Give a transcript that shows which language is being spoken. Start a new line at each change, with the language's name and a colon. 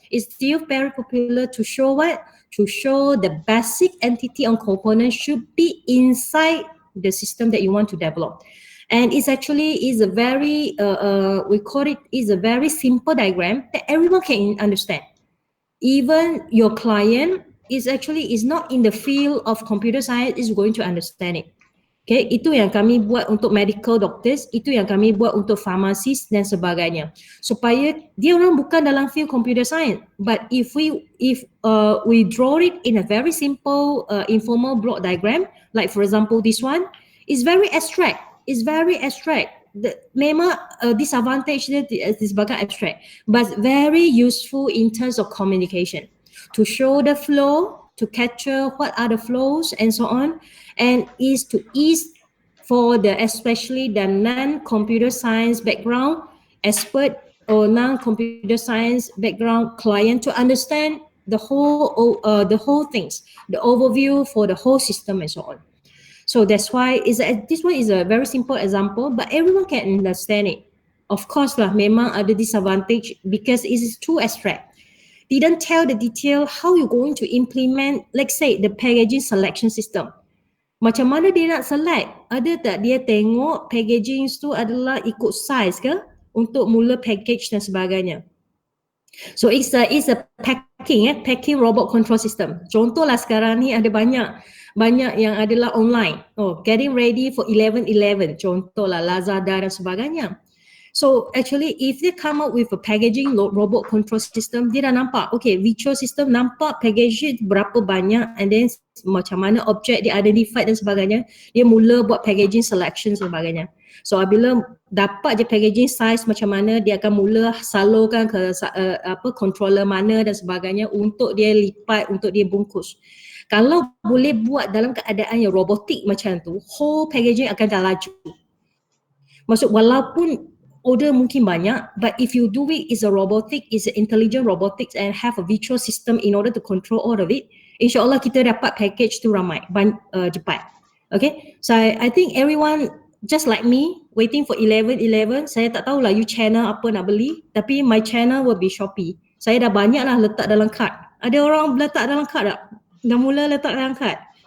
English: It's still very popular to show what? To show the basic entity and component should be inside the system that you want to develop. And it's actually is a very, we call it is a very simple diagram that everyone can understand. Even your client is not in the field of computer science is going to understand it.
Malay: Okay, itu yang kami buat untuk medical doctors, itu yang kami buat untuk pharmacist dan sebagainya. Supaya dia orang bukan dalam
English: field computer science, but if we draw it in a very simple informal block diagram, like for example this one, is very abstract. It's very abstract.
Malay: Memang disadvantage dia sebagai abstract,
English: but very useful in terms of communication, to show the flow, to capture what are the flows and so on, and is to ease for the especially the non-computer science background expert or non-computer science background client to understand the whole things, the overview for the whole system and so on. So that's why this one is a very simple example, but everyone can understand it. Of course lah,
Malay: memang ada
English: disadvantage because it is too abstract. Didn't tell the detail how you're going to implement, let's say the packaging selection system.
Malay: Macam mana dia nak select? Ada tak dia tengok packaging tu adalah ikut size ke untuk mula package dan sebagainya.
English: So it's a packing robot control system.
Malay: Contohlah sekarang ni ada banyak yang adalah online.
English: Oh, getting ready for 11/11.
Malay: Contohlah Lazada dan sebagainya.
English: So actually if they come up with a packaging robot control system,
Malay: dia dah nampak, okay, virtual system nampak packaging berapa banyak and then macam mana objek dia identified dan sebagainya, dia mula buat packaging selection dan sebagainya. So apabila dapat je packaging size macam mana, dia akan mula salurkan ke controller mana dan sebagainya untuk dia lipat, untuk dia bungkus. Kalau boleh buat dalam keadaan yang robotik macam tu, whole packaging akan dah laju. Maksud walaupun order mungkin banyak,
English: but if you do it is a robotic, is an intelligent robotics and have a virtual system in order to control all of it,
Malay: insyaAllah kita dapat package tu ramai, cepat.
English: Okay, so I think everyone just like me waiting for 11/11.
Malay: Saya tak tahulah you channel apa nak beli, tapi
English: my channel will be Shopee.
Malay: Saya dah banyak lah letak dalam cart. Ada orang letak dalam cart tak? Dah mula letak dalam cart?